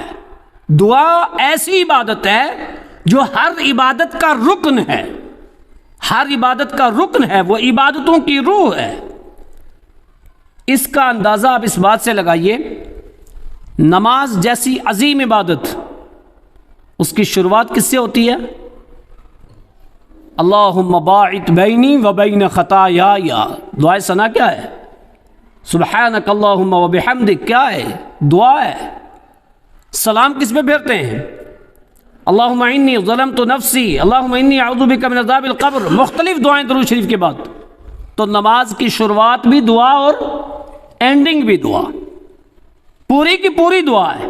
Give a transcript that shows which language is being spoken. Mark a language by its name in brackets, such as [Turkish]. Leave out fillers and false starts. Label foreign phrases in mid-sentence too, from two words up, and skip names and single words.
[Urdu] دعا ایسی عبادت ہے جو ہر عبادت کا رکن ہے، ہر عبادت کا رکن ہے، وہ عبادتوں کی روح ہے۔ اس کا اندازہ آپ اس بات سے لگائیے، نماز جیسی عظیم عبادت، اس کی شروعات کس سے ہوتی ہے؟ [Arabic] اللہم باعث بینی و بین خطایای، [Urdu] دعائے ثنا کیا ہے؟ [Arabic] سبحانک اللہم و بحمدک [Urdu] کیا ہے؟ دعا ہے۔ سلام کس پہ پھیرتے ہیں؟ [Arabic] اللہم انی ظلمت نفسی، اللہم انی اعوذ بک من عذاب القبر، [Urdu] مختلف دعائیں درود شریف کے بعد۔ تو نماز کی شروعات بھی دعا اور اینڈنگ بھی دعا، پوری کی پوری دعا ہے۔